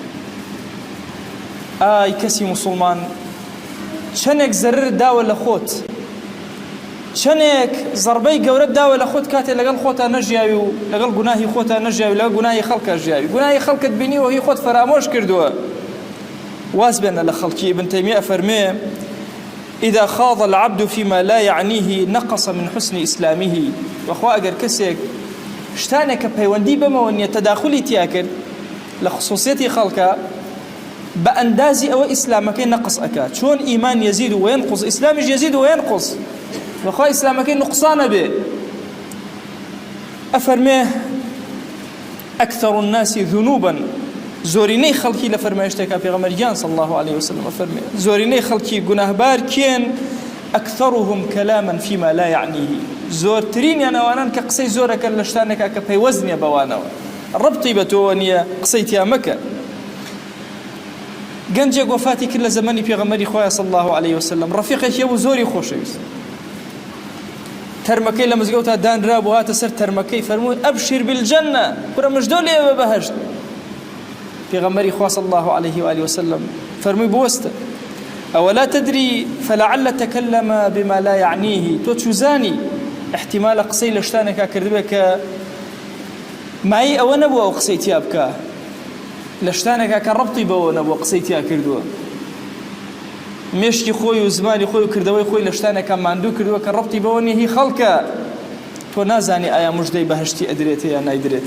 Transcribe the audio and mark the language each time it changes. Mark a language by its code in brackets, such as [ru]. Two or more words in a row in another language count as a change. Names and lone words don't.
[ckb] ئای کەسی موسڵمان چەندێک زەررت داوە لە خۆت، چەندێک زەربەی گەورەت داوە لە خۆت کاتێ لەگەڵ خۆتا نەژیاوی و لەگەڵ گوناهی خۆتا نەژیاوی، لەگەڵ گوناهی خەڵکە ژیاوی، گوناهی خەڵکت بینیوە هی خۆت فەرامۆش کردووە. واز بێنە لە خەڵکی. ابن تەیمیە ئەفەرمێ [ar] إذا خاض العبد فيما لا يعنيه نقص من حسن إسلامه. [ckb] وەخوا ئەگەر کەسێک شتانێک کە پەیوەندی بەمەوە نییە تەداخلی تیا کرد لە خصوصیەتی خەڵکە، بە ئەندازی ئەوە ئیسلامەکەی نەقص ئەکات. چۆن ئیمان [ar] یەزید و وەینقص، [ckb] ئیسلامیش [ar] یەزید و وەینقص، [ckb] وەخوا ئیسلامەکەی نقصانە بێ. [ar] ئەفەرمێ أكثر الناس ذنوبا، [ckb] زۆرینەی خەڵکی لە فەرمایشتێکا پێغەمبەریان [ar] صلی الله عليه وسلم [ckb] ئەفەرمێ زۆرینەی خەڵکی گوناهبار کێن؟ [ar] أكثرهم كلاما فيما لا يعنيه. [ckb] زۆرترینیان ئەوانن کە قسەی زۆرەکەن لە شتانێکا کە پەیوەست نییە بەوانەوە، ڕەبتی بە تۆ نییە، قسەی تیا مەکە. گەنجێک وەفاتی کرد لە زەمانی پێغەمبەری خۆیان [ar] صلی الله عليه وسلم، [ckb] ڕەفیقێکی بوو زۆری خۆشەویست، تەرمەکەی لە مزگەوتا دانرا بوو، هاتە سەر تەرمەکەی فەرمووی [ar] ئەبشر بالجەنە، [ckb] کوڕە مژدۆ لێوە بەهەشت. پێغەمبەری خوا [ar] صلی الله عليه وآله وسلم [ckb] فەرمووی بوەستە [ar] أولا تدري فلعل تكلم بما لا يعنيه. [ckb] تو چوزانی احتمال قسەی لە شتانێکا کردبێ کە مای ئەوە نەبووە ئەو قسەی تیا بکە، لە شتانێکا کە ڕەبتی بەوە نەبووە قسەی تیا کردووە، مێشکی خۆی و زمانی خۆی و کردەوەی خۆی لە شتانێکا ماندوو کردووە کە ڕەبتی بەوە نییە، هی خەڵکە تۆ نازانی ئایا موژدەی بەهەشتی ئەدرێت یا نایدرێت.